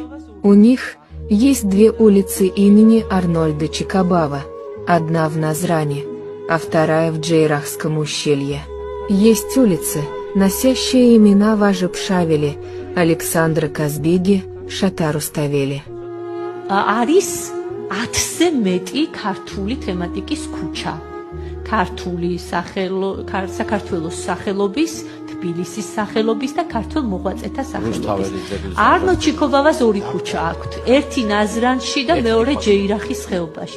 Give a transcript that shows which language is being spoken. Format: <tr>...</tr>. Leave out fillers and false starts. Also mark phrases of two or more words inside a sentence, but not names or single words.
<ru>У них есть 2 улицы имени Арнольда Чикабава, одна в Назране, а вторая в Джейрахском ущелье. Есть улицы, носящие имена Важа Пшавели, Александра Казбиги, Шата Руставели.</ru> <ka>არის 10-ზე მეტი ქართული თემატიკის ქუჩა. საქართველოს სახელობის, თბილისის სახელობის და ქართულ მოღვაწეთა სახელობის. არნო ჩიქობავას 2 ქუჩა აქვთ. ერთი ნაზრანში და მეორე ჯეირახის ხეობაში.</ka>